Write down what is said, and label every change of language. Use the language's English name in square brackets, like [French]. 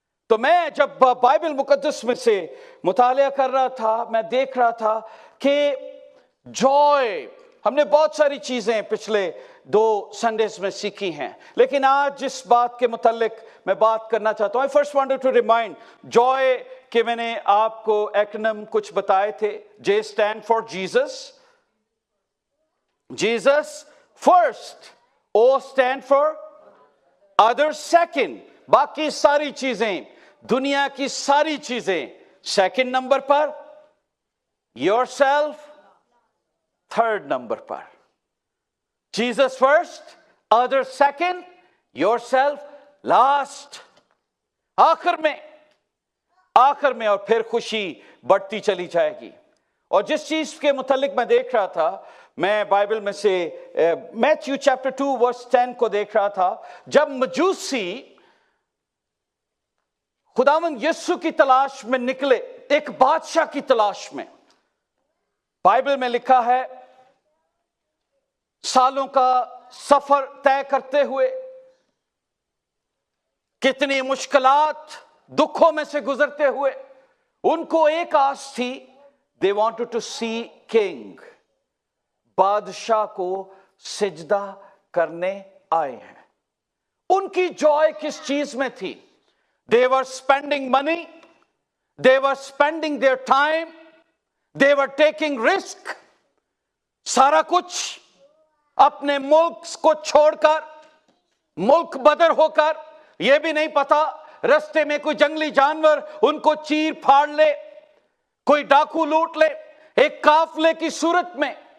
[Urdu] تو میں جب بائبل مقدس میں سے مطالعہ کر رہا تھا, میں دیکھ رہا تھا کہ جوائے, ہم نے بہت ساری چیزیں پچھلے 2 سنڈیز میں سیکھی ہیں, لیکن آج جس بات کے متعلق میں بات کرنا چاہتا ہوں, [English] I first wanted to remind [Urdu] joy کہ میں نے آپ کو ایکنم کچھ بتائے تھے. [English] J stand for Jesus, Jesus first, O stand for others second. [Urdu] باقی ساری چیزیں, دنیا کی ساری چیزیں سیکنڈ نمبر پر, yourself تھرڈ نمبر پر. [English] Jesus first, others second, yourself last. [Urdu] آخر میں, اور پھر خوشی بڑھتی چلی جائے گی. اور جس چیز کے متعلق میں دیکھ رہا تھا, میں بائبل میں سے میتھیو چیپٹر 2 ورس 10 کو دیکھ رہا تھا. جب مجوسی خداوند یسوع کی تلاش میں نکلے, ایک بادشاہ کی تلاش میں, بائبل میں لکھا ہے سالوں کا سفر طے کرتے ہوئے, کتنی مشکلات دکھوں میں سے گزرتے ہوئے, ان کو ایک آس تھی, [English] they wanted to see king, [Urdu] بادشاہ کو سجدہ کرنے آئے ہیں. ان کی جوائے کس چیز میں تھی؟ [English] They were spending money, they were spending their time, they were taking risk. [Urdu] سارا کچھ اپنے ملک کو چھوڑ کر, ملک بدر ہو کر, یہ بھی نہیں پتا رستے میں کوئی جنگلی جانور ان کو چیر پھاڑ لے, کوئی ڈاکو لوٹ لے, ایک قافلے کی صورت میں.